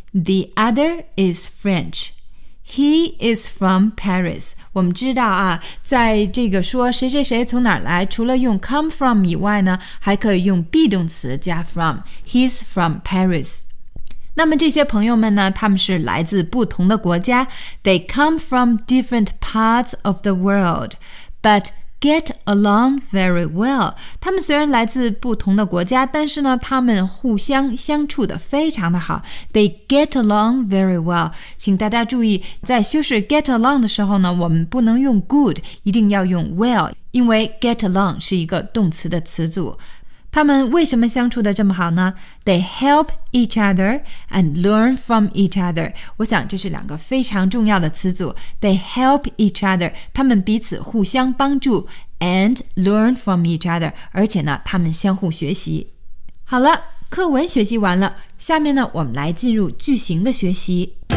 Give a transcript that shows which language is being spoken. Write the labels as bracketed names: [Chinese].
[English] The other is French. He is from Paris. [Chinese] 我们知道啊，在这个说谁谁谁从哪儿来，除了用 come from 以外呢，还可以用 be 动词加 from. [English] He's from Paris. [Chinese] 那么这些朋友们呢，他们是来自不同的国家。 [English] They come from different parts of the world, but... get along very well. [Chinese] 他们虽然来自不同的国家，但是呢，他们互相相处得非常的好。 [English] They get along very well. [Chinese] 请大家注意，在修饰 get along 的时候呢，我们不能用 good， 一定要用 well， 因为 get along 是一个动词的词组。他们为什么相处得这么好呢？ [English] They help each other and learn from each other. [Chinese] 我想这是两个非常重要的词组。 [English] They help each other， [Chinese] 他们彼此互相帮助， [English] and learn from each other， [Chinese] 而且呢，他们相互学习。好了，课文学习完了，下面呢，我们来进入句型的学习。